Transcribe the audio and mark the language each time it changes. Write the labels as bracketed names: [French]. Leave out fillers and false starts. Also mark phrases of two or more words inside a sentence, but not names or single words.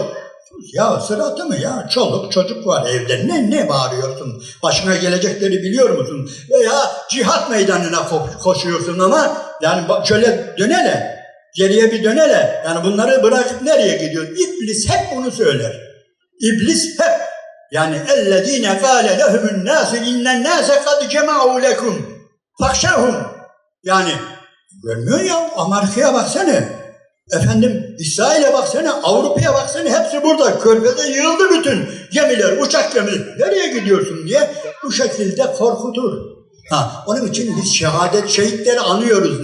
[Turkish] Ya sıratı mı ya? Çoluk çocuk var evde. Ne bağırıyorsun? Başına gelecekleri biliyor musun? Veya cihat meydanına koşuyorsun ama yani şöyle dönele, geriye bir dönele. Yani bunları bırakıp nereye gidiyorsun? İblis hep bunu söyler. İblis hep yani [Arabic] اَلَّذ۪ينَ قَالَ لَهُمُ النَّاسُ اِنَّ النَّاسَ قَدْ جَمَعُوا لَكُمْ فَخْشَوْهُمْ. [Turkish] Yani görmüyor ya, Amerika'ya baksana. Efendim İsrail'e baksana, Avrupa'ya baksana, hepsi burada. Körfez'e yığıldı bütün gemiler, uçak gemileri. Nereye gidiyorsun diye bu şekilde korkutur. Onun için biz şehitleri anıyoruz.